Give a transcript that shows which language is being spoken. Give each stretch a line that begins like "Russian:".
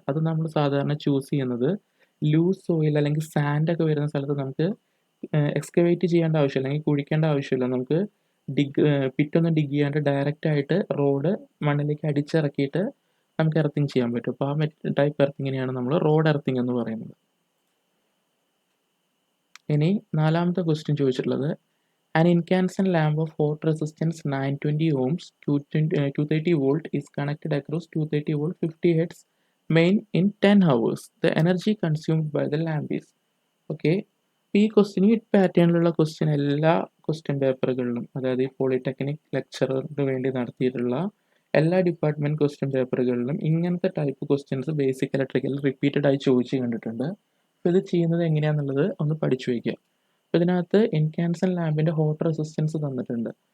Malayalam: അത് നമ്മൾ സാധാരണ ചൂസ് ചെയ്യുന്നത് ലൂസ് സോയിൽ അല്ലെങ്കിൽ സാൻഡ് ഒക്കെ വരുന്ന സ്ഥലത്ത് നമുക്ക് എക്സ്കവേറ്റ് ചെയ്യേണ്ട ആവശ്യമില്ല, അല്ലെങ്കിൽ കുഴിക്കേണ്ട ആവശ്യമില്ല. നമുക്ക് പിറ്റൊന്നും ഡിഗ് ചെയ്യാണ്ട് ഡയറക്റ്റ് ആയിട്ട് റോഡ് മണ്ണിലേക്ക് അടിച്ചിറക്കിയിട്ട് നമുക്ക് എർത്തിങ് ചെയ്യാൻ പറ്റും. അപ്പോൾ ആ ടൈപ്പ് എർത്തിങ്ങിനെയാണ് നമ്മൾ റോഡ് എർത്തിങ് എന്ന് പറയുന്നത്. ഇനി നാലാമത്തെ ക്വസ്റ്റ്യൻ ചോദിച്ചിട്ടുള്ളത്
English: an incandescent lamp of hot resistance 920 ohms 230 volt is connected across 230 volt 50 hertz main in 10 hours. The energy consumed by the lamp is.
Malayalam: Okay, ഈ ക്വസ്റ്റ്യൻ ഈ പാറ്റേണിലുള്ള ക്വസ്റ്റ്യൻ എല്ലാ ക്വസ്റ്റ്യൻ പേപ്പറുകളിലും, അതായത് ഈ പോളിടെക്നിക് ലെക്ചറിന് വേണ്ടി നടത്തിയിട്ടുള്ള എല്ലാ ഡിപ്പാർട്ട്മെൻറ്റ് ക്വസ്റ്റ്യൻ പേപ്പറുകളിലും ഇങ്ങനത്തെ type questions basic electrical repeated ആയി ചോദിച്ച് കണ്ടിട്ടുണ്ട്. അപ്പോൾ ഇത് ചെയ്യുന്നത് എങ്ങനെയാണെന്നുള്ളത് ഒന്ന് പഠിച്ചു വയ്ക്കുക. അപ്പോൾ ഇതിനകത്ത് ഇൻകാൻസെൻ്റ് ലാമ്പിൻ്റെ ഹോട്ട് റെസിസ്റ്റൻസ് തന്നിട്ടുണ്ട്.